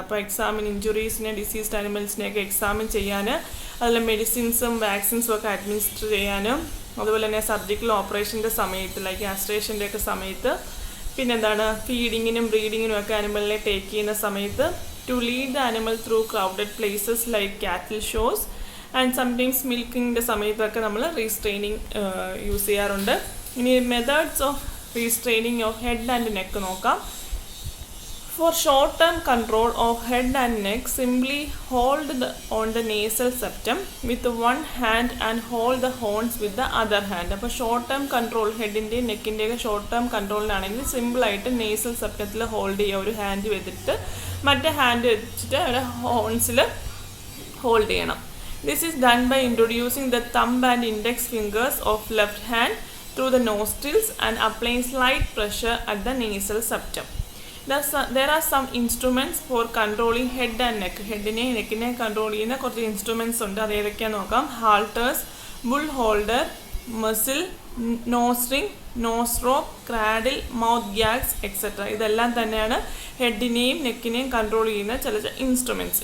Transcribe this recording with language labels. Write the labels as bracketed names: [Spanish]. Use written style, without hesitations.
[Malayalam] അപ്പോൾ examine ഇഞ്ചുറീസിനെ, diseased അനിമൽസിനെയൊക്കെ examine ചെയ്യാൻ, അതിൽ മെഡിസിൻസും വാക്സിൻസും ഒക്കെ അഡ്മിനിസ്റ്റർ ചെയ്യാനും, അതുപോലെ തന്നെ സർജിക്കൽ ഓപ്പറേഷൻ്റെ സമയത്ത് ലൈക്ക് കാസ്ട്രേഷൻ്റെ ഒക്കെ സമയത്ത്, പിന്നെന്താണ് ഫീഡിങ്ങിനും ബ്രീഡിങ്ങിനും ഒക്കെ അനിമലിനെ ടേക്ക് ചെയ്യുന്ന സമയത്ത്, [English] to lead the animal through crowded places like cattle shows [Malayalam] ആൻഡ് സംടൈംസ് മിൽക്കിങ്ങിൻ്റെ സമയത്തൊക്കെ നമ്മൾ റീസ്ട്രെയിനിങ് യൂസ് ചെയ്യാറുണ്ട്. ഇനി methods of റീസ്ട്രെയിനിങ് of head and neck നോക്കാം. [English] For short-term control of head and neck, simply hold on the nasal septum with one hand and hold the horns with the other hand. [Malayalam] അപ്പോൾ short term control ഹെഡിൻ്റെയും നെക്കിൻ്റെയൊക്കെ short term കൺട്രോളിനാണെങ്കിൽ സിമ്പിളായിട്ട് nasal സെപ്റ്റത്തിൽ hold ചെയ്യുക. ഒരു hand വെച്ചിട്ട് മറ്റേ hand വെച്ചിട്ട് അവിടെ ഹോൺസിൽ hold ചെയ്യണം. [English] This is done by introducing the thumb and index fingers of left hand through the nostrils and applying slight pressure at the nasal septum. There are some instruments for controlling head and neck. [Malayalam] ഹെഡിനെ നെക്കിനെ control ചെയ്യുന്ന കുറച്ച് instruments ഉണ്ട്. അത് ഏതൊക്കെയാണെന്ന് നോക്കാം. [English] Halters, bull holder, muzzle, nose ring, nose rope, cradle, mouth gags etcetera. [Malayalam] ഇതെല്ലാം തന്നെയാണ് ഹെഡിനെയും നെക്കിനെയും control ചെയ്യുന്ന ചില ഇൻസ്ട്രുമെൻറ്റ്സ്.